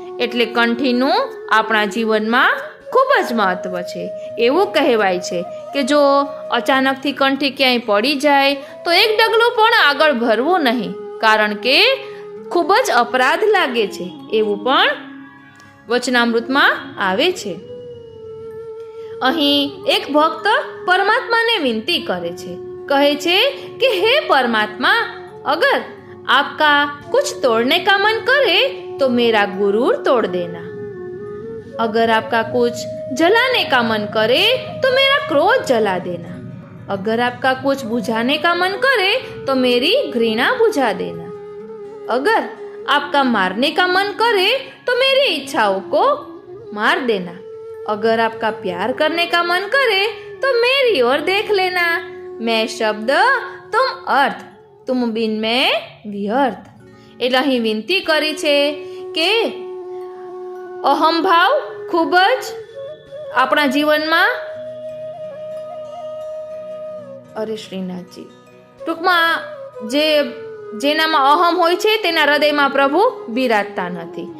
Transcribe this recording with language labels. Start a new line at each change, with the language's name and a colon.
Gujarati: એટલે કંઠીનું આપણા જીવનમાં ખૂબ જ મહત્વ છે. એવું કહેવાય છે કે જો અચાનકથી કંઠી ક્યાંય પડી જાય તો એક ડગલું પણ આગળ ભરવું નહીં, કારણ કે ખૂબ જ અપરાધ લાગે છે, એવું પણ વચનામૃતમાં આવે છે. અહીં એક ભક્ત પરમાત્માને વિનંતી કરે છે, કહે છે કે હે
Hindi: परमात्मा, अगर आपका कुछ तोड़ने का मन करे तो मेरा गुरूर तोड़ देना, अगर आपका कुछ जलाने का मन करे तो मेरा क्रोध जला देना, अगर आपका कुछ बुझाने का मन करे तो मेरी घृणा बुझा देना, अगर आपका मारने का मन करे तो मेरी इच्छाओं को मार देना, अगर आपका प्यार करने का मन करे तो मेरी ओर देख लेना, मैं शब्द तुम अर्थ, तुम बिन मैं व्यर्थ.
Gujarati: એટલે અહીં વિનંતી કરી છે કે અહંભાવ ખૂબ જ આપણા જીવનમાં શ્રીનાથજી ટૂંકમાં જેનામાં અહમ હોય છે તેના હૃદયમાં પ્રભુ બિરાજતા નથી.